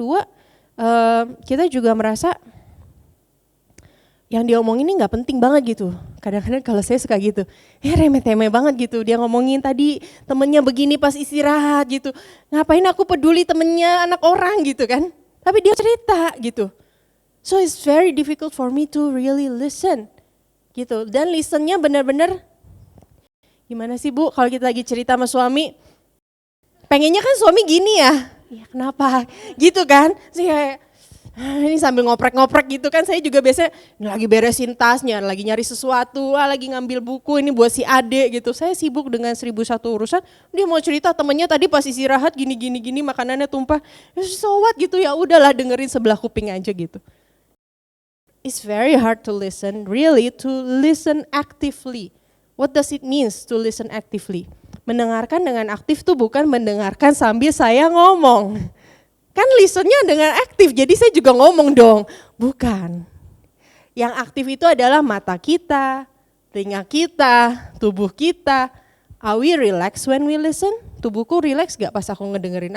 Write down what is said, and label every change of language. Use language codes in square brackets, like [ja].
[id] Dua, kita juga merasa yang dia omongin ini gak penting banget gitu. Kadang-kadang kalau saya suka gitu, remeh-temeh banget gitu. Dia ngomongin tadi temennya begini pas istirahat gitu. Ngapain aku peduli temennya anak orang gitu kan. Tapi dia cerita gitu. [en] So it's very difficult for me to really listen gitu. [id] Dan listennya benar-benar gimana sih Bu kalau kita lagi cerita sama suami, pengennya kan suami gini ya, ya kenapa gitu kan, saya Ini sambil ngoprek-ngoprek gitu kan, saya juga biasanya lagi beresin tasnya, lagi nyari sesuatu, lagi ngambil buku ini buat si Ade gitu. Saya sibuk dengan 1001 urusan, dia mau cerita temennya tadi pas istirahat gini makanannya tumpah. [en] So what [id] gitu, ya udahlah dengerin sebelah kuping aja gitu. [en] It's very hard to listen, really to listen actively. What does it means to listen actively? [id] Mendengarkan dengan aktif tuh bukan mendengarkan sambil saya ngomong. Kan listennya dengan aktif, jadi saya juga ngomong dong. Bukan. Yang aktif itu adalah mata kita, telinga kita, tubuh kita. [en] Are we relax when we listen? [id] Tubuhku relax gak pas aku ngedengerin?